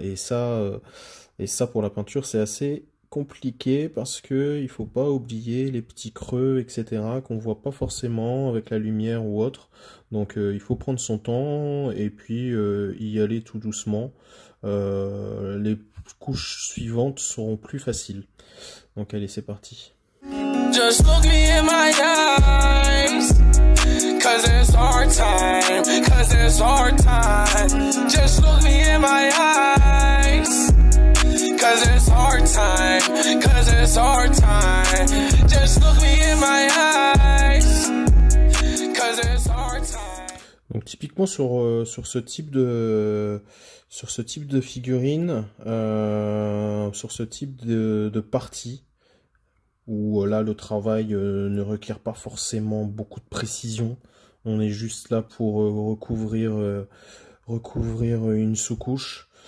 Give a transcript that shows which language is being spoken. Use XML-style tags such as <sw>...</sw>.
<fr>Et ça pour la peinture, c'est assez compliqué parce que il faut pas oublier les petits creux, etc., qu'on voit pas forcément avec la lumière ou autre. Donc il faut prendre son temps et puis y aller tout doucement. Les couches suivantes seront plus faciles. Donc allez, c'est parti.</fr> <en>Just look me in my eyes, 'cause it's our time, 'cause it's our time. Just look me in my eyes, 'cause it's our time, 'cause it's our time. Just look me in my eyes, 'cause it's our time.</en> <fr>Donc typiquement sur ce type de figurine, sur ce type de partie, où là le travail ne requiert pas forcément beaucoup de précision, on est juste là pour recouvrir une sous-couche.</fr>